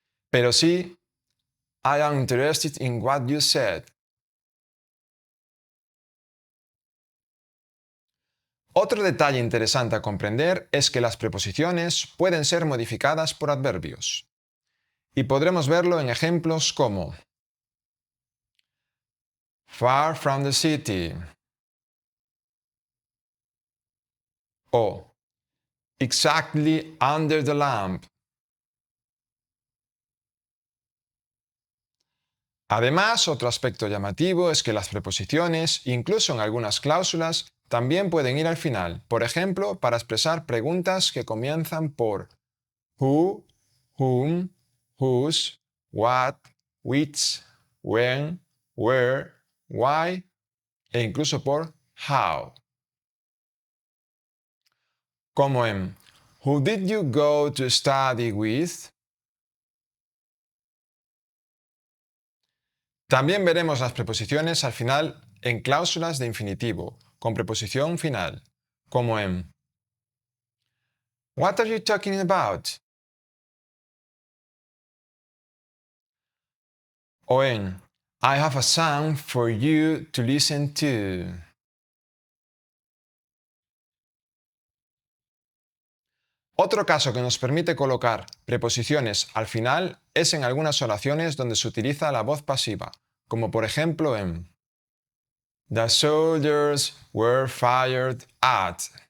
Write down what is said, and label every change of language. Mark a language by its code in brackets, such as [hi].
[es] Pero sí, [en] I am interested in what you said. [es] Otro detalle interesante a comprender es que las preposiciones pueden ser modificadas por adverbios. Y podremos verlo en ejemplos como [en] far from the city [es] o [en] exactly under the lamp. [es] Además, otro aspecto llamativo es que las preposiciones, incluso en algunas cláusulas, también pueden ir al final, por ejemplo, para expresar preguntas que comienzan por who, whom, whose, what, which, when, where, why e incluso por how. Como en [en] Who did you go to study with? [es] También veremos las preposiciones al final en cláusulas de infinitivo, con preposición final, como en [en] What are you talking about? [es] O en [en] I have a song for you to listen to. [es] Otro caso que nos permite colocar preposiciones al final es en algunas oraciones donde se utiliza la voz pasiva, como por ejemplo en [en] The soldiers were fired at.